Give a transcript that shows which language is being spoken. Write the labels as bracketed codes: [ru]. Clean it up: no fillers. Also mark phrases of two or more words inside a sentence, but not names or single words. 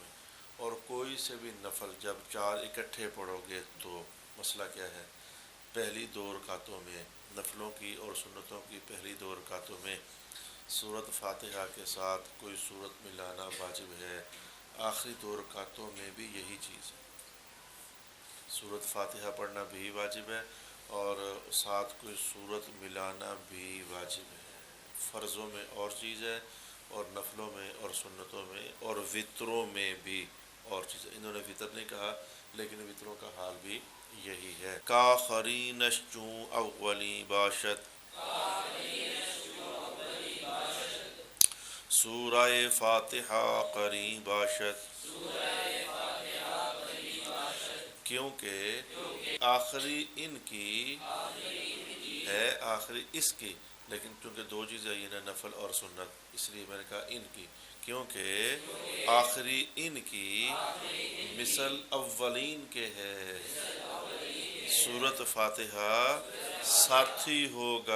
[ur] گئیں، اور کوئی سے بھی نفل جب 4 اکٹھے پڑھو گے تو مسئلہ کیا ہے، پہلی 2 رکعتوں میں، نفلوں کی اور سنتوں کی پہلی 2 رکعتوں میں سورت فاتحہ کے ساتھ کوئی سورت ملانا واجب ہے، آخری 2 رکعتوں میں بھی یہی چیز ہے، سورت فاتحہ پڑھنا بھی واجب ہے اور ساتھ کوئی سورت ملانا بھی واجب ہے۔ فرضوں میں اور چیز ہے اور نفلوں میں اور سنتوں میں اور وطروں میں بھی اور چیز ہے۔ انہوں نے وطر نہیں کہا لیکن وطروں کا حال بھی یہی ہے۔ [fa] کاخرینش چوں اولی باشد، سورہ فاتحہ قرین باشد، [ur] کیونکہ آخری ان کی ہے، آخری اس کی، لیکن چونکہ 2 چیزیں یہ نا، نفل اور سنت، اس لیے میں نے کہا ان کی، کیونکہ آخری ان کی مثل اولین کے ہے، سورت فاتحہ ساتھی ہوگا۔